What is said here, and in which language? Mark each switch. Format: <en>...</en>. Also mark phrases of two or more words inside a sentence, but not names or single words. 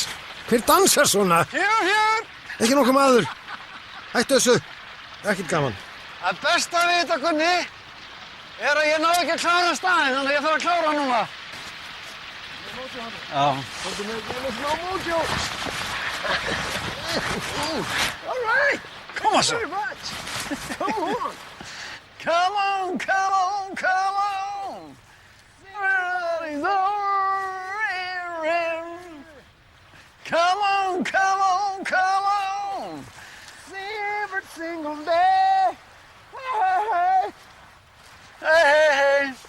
<is>Hver dansar svona? Hér! Ekki nokkuð maður. Hættu þessu. Ekkert gaman. Það besta við þetta, Gunni, er að ég náðu ekki að klára staðinn, þannig að ég þarf að klára hann núna. Já. Komdu með smá mótjó.</is> <en>All right.</en> <is>Koma svo.</is> <en>Very much. Come on. Come on, come on, come on. Come on, come on, come on. Every single day. Hey, hey, hey.</en>